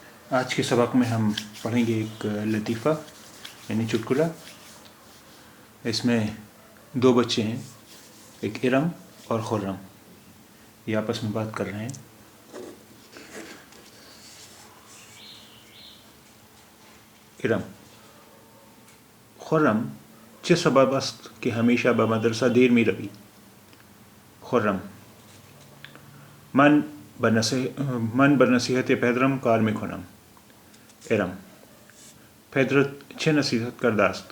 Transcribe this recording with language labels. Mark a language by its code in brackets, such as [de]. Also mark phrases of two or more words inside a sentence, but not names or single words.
[ur] آج کے سبق میں ہم پڑھیں گے ایک لطیفہ یعنی چٹکلا. اس میں دو بچے ہیں، ایک ارم اور خرم. یہ آپس میں بات کر رہے ہیں. ارم: [fa] خرم، چه سبب است که همیشه به مدرسه دیر می روی؟ خرم: من به نصیحت پدرم کار می کنم. ارم: پدرت چه نصیحت کرده است؟